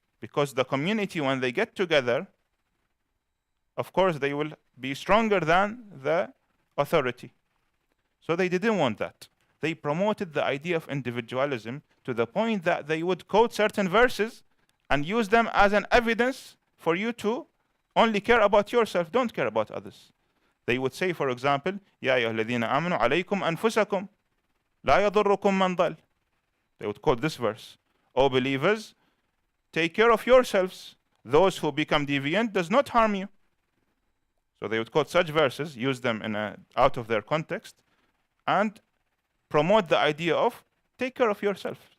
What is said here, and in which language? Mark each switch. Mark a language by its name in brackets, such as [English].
[English] Because the community, when they get together, of course, they will be stronger than the authority. So they didn't want that. They promoted the idea of individualism to the point that they would quote certain verses and use them as an evidence for you to only care about yourself, don't care about others. [Arabic] They would say, for example, يَا أَيُّهَا الَّذِينَ آمَنُوا عَلَيْكُمْ أَنفُسَكُمْ لَا يَضُرُّكُمْ مَنْ ضَلَّ. [English] They would quote this verse. O believers, take care of yourselves. Those who become deviant does not harm you. So they would quote such verses, use them out of their context, and promote the idea of take care of yourself.